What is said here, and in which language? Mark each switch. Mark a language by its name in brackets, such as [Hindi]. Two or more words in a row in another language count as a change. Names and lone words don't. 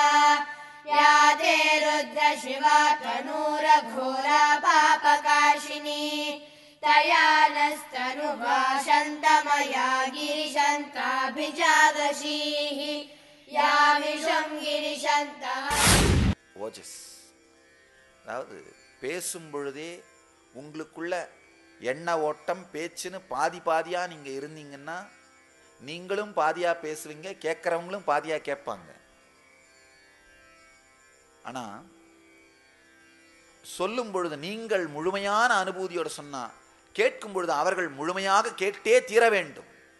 [Sanskrit] या ते रुद्र शिवा तनूरघोरा पापकाशिनी तया नस्तनुवा शन्तमया गिरिशन्ताभिजागशीः या विषं गिरिशन्तः। [Tamil] ஓஜஸ், அதாவது பேசும் பொழுதே உங்களுக்குள்ள எண்ண ஓட்டம் பேச்சுன்னு பாதி பாதியா நீங்க இருந்தீங்கன்னா நீங்களும் பாதியா பேசுவீங்க, கேட்கறவங்களும் பாதியா கேட்பாங்க. ஆனா சொல்லும் பொழுது நீங்கள் முழுமையான அனுபூதியோட சொன்னா கேட்கும் பொழுது அவர்கள் முழுமையாக கேட்டே தீர வேண்டும்.